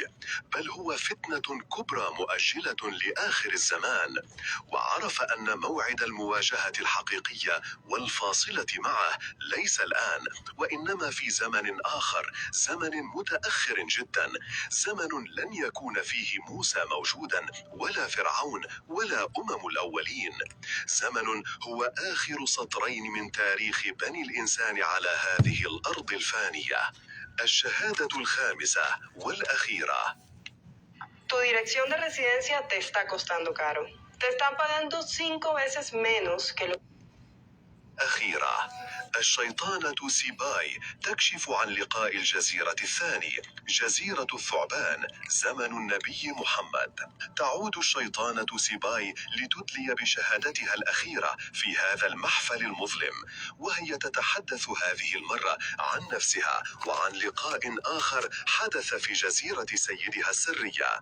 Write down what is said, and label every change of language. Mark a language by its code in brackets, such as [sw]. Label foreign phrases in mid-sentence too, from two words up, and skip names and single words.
[ar] بل هو فتنة كبرى مؤجلة لآخر الزمان، وعرف أن موعد المواجهة الحقيقية والفاصلة معه ليس الآن، وإنما في زمن آخر، زمن متأخر جدا، زمن لن يكون فيه موسى موجودا ولا فرعون ولا الأولين، زمن هو آخر سطرين من تاريخ بني الإنسان على هذه الأرض الفانية. الشهادة الخامسة والأخيرة. [es] Tu dirección de residencia te está costando caro. Te están pagando 5 veces menos que lo [ar] أخيرة. الشيطانة سيباي تكشف عن لقاء الجزيرة الثاني، جزيرة الثعبان، زمن النبي محمد. تعود الشيطانة سيباي لتدلي بشهادتها الأخيرة في هذا المحفل المظلم، وهي تتحدث هذه المرة عن نفسها وعن لقاء آخر حدث في جزيرة سيدها السرية.